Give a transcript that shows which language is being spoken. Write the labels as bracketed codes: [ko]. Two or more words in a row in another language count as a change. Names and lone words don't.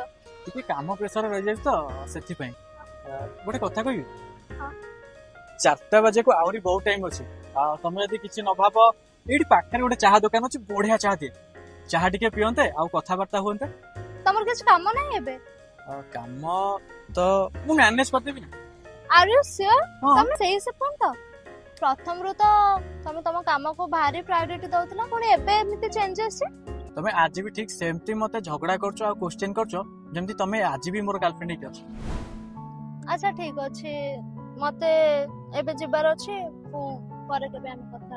[spv] टिके काम प्रेशर रह जाय तो सेथि पई गोटे कथा कहबी हां 4टा बजे को आहुरी बहुत टाइम अछि तमे यदि किछि न भाबो एडी पाखरे गोटे चाहा दुकान अछि बढ़िया चाहा दे चाहा टिके पियंते आ कथा वार्ता होंते तमर किछ काम नहीं एबे काम तो मु मैनेज कर देबी [en] are you sure [spv] हाँ। तमे सही से फोन तो प्रथम रो तो तमे तम काम को भारी प्रायोरिटी दउतला कोन एबे एमिते चेंजेस छै तमे आज भी ठीक सेमती मते झगड़ा करछो आ क्वेश्चन करछो जेमती तमे आज भी मोर गर्लफ्रेंड ही छ अच्छा ठीक अछि मते एबे जिबार अछि परे केबे हम कथा